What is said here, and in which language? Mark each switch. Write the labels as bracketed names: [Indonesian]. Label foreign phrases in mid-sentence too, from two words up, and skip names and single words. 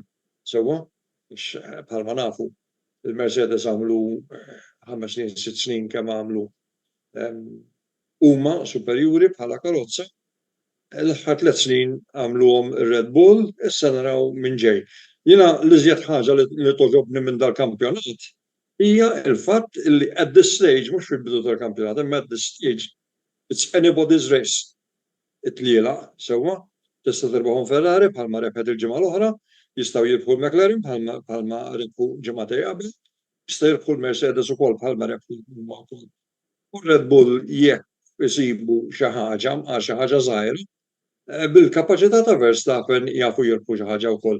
[Maltese] Sewwa bħalma nafu il-Mercedes għamlu 5 snin, 6 snin kemm għamlu huma superjuri bħala karozza. L-aħħar 3 snin għamluhom ir-Red Bull, issa naraw minn ġej. Jiena l-iżjed ħaġa li toġobni minn dal-kampjonat hija l-fatt li [English] at this stage [Maltese] mhux fil-bidu tal-kampjonat, imma [English] at this stage it's anybody's race. [Maltese] It-tliela sewwa tista' tirbaħhom Ferrari bħalma rebħet il-ġimgħa l-oħra, jistgħu jirbħu l-McLaren bħalma rebħu ġimgħatej qabel, jista' jirbħu l-Mercedes ukoll bħalma rebħu wkoll. U Red Bull jekk isibu xi ħaġa żgħira, bil-kapaċità ta' Verstappen jafu jirbħu xi ħaġa wkoll.